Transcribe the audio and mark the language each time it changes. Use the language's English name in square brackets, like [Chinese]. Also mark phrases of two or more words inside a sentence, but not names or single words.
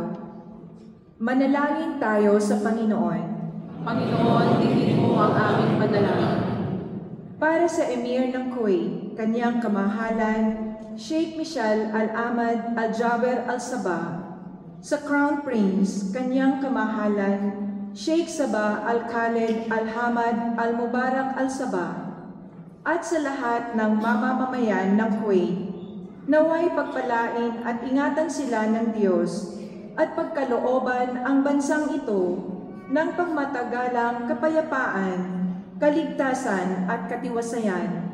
[Filipino] Manalangin tayo sa Panginoon. Panginoon, dinggin mo ang aming panalangin. Para sa Emir ng Kuwait, kanyang kamahalan, Sheikh Michal Al-Ahmad Al-Jaber Al-Sabah, sa Crown Prince, kanyang kamahalan, Sheikh Sabah Al-Khaled Al-Hamad Al-Mubarak Al-Sabah, at sa lahat ng mamamayan ng Kuwait, naway pagpalain at ingatan sila ng Diyos at pagkalooban ang bansang ito ng pangmatagalang kapayapaan, kaligtasan at katiwasayan.